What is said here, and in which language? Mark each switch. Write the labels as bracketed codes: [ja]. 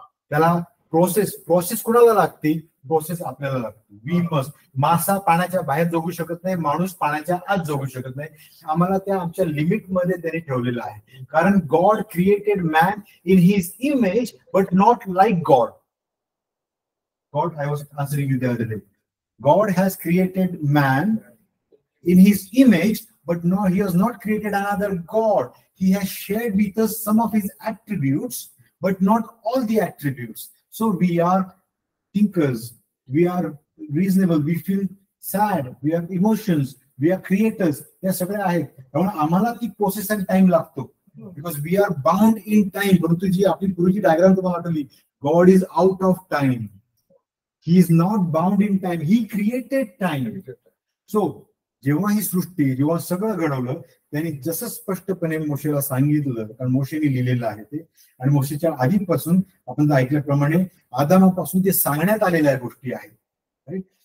[mr] त्याला प्रोसेस कोणाला लागते? प्रोसेस आपल्याला लागते. We must. मासा पाण्याच्या बाहेर जगू शकत नाही, माणूस पाण्याच्या आत जगू शकत नाही. आम्हाला त्या आमच्या लिमिट मध्ये त्यांनी ठेवलेलं आहे, कारण God created man in his image but not like God. [en] God, I was answering you the other day, God has created man in his image, but no, he has not created another God. He has shared with us some of his attributes, but not all the attributes. So we are thinkers, we are reasonable, we feel sad, we have emotions, we are creators. [mr] या सगळ्या आहेत. त्यामुळे आम्हाला ती process आणि time लागतो, because we R bound in time. परंतु जी आपली पूर्वीची डायग्राम तुम्हाला आठवली, God is out of time. [en] He is not bound in time. He created time. So [mr] जेव्हा ही सृष्टी, जेव्हा सगळं घडवलं, त्यांनी जसं स्पष्टपणे मोशेला सांगितलं, कारण मोशेने लिहिलेलं आहे ते, आणि मोशेच्या आधीपासून आपण ऐकल्याप्रमाणे आदामापासून ते सांगण्यात आलेल्या गोष्टी आहेत.